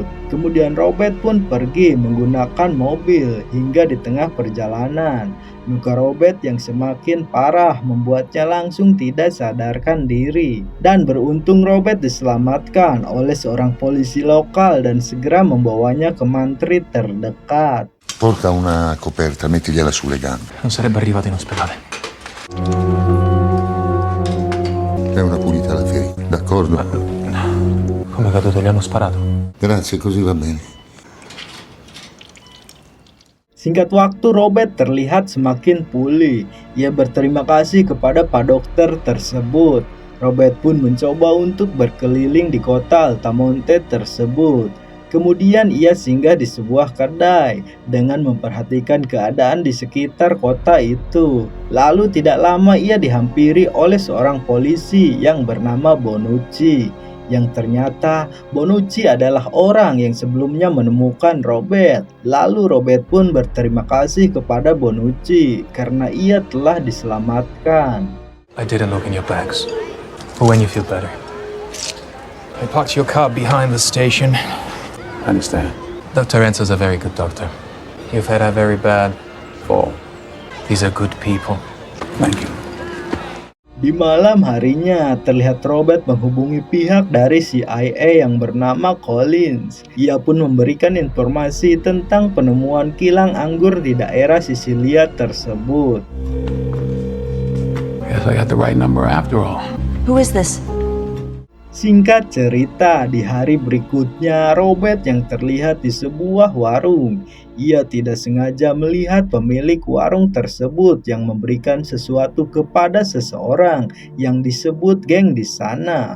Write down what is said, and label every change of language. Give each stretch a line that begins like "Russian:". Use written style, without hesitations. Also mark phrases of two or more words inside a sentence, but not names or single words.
Indonesian: Kemudian Robert pun pergi menggunakan mobil hingga di tengah perjalanan. Luka Robert yang semakin parah membuatnya langsung tidak sadarkan diri. Dan beruntung Robert diselamatkan oleh seorang polisi lokal dan segera membawanya ke mantri terdekat.
Italian: Porta una coperta, mettigliela sulle gambe. Non sarebbe arrivato in ospedale. È una pulita la ferita, d'accordo? Come è caduto? Gli hanno sparato. Grazie, così va bene.
Indonesian: Singkat waktu Robert terlihat semakin pulih. Ia berterima kasih kepada Pak Dokter tersebut. Robert pun mencoba untuk berkeliling di kota Altamonte tersebut. Kemudian ia singgah di sebuah kedai dengan memperhatikan keadaan di sekitar kota itu. Lalu tidak lama ia dihampiri oleh seorang polisi yang bernama Bonucci. Yang ternyata Bonucci adalah orang yang sebelumnya menemukan Robert. Lalu Robert pun berterima kasih kepada Bonucci karena ia telah diselamatkan.
English: I didn't look in your bags. But when you feel better. I parked your car behind the station. I understand. Dr. Enzo's a very good doctor. You've had a very bad fall. These are good people. Thank you.
Indonesian: Di malam harinya, terlihat Robert menghubungi pihak dari CIA yang bernama Collins. Ia pun memberikan informasi tentang penemuan kilang anggur di daerah Sisilia tersebut.
English: Guess I got the right number after all. Who is this?
Indonesian: Singkat cerita, di hari berikutnya Robert yang terlihat di sebuah warung. Ia tidak sengaja melihat pemilik warung tersebut yang memberikan sesuatu kepada seseorang yang disebut geng di sana.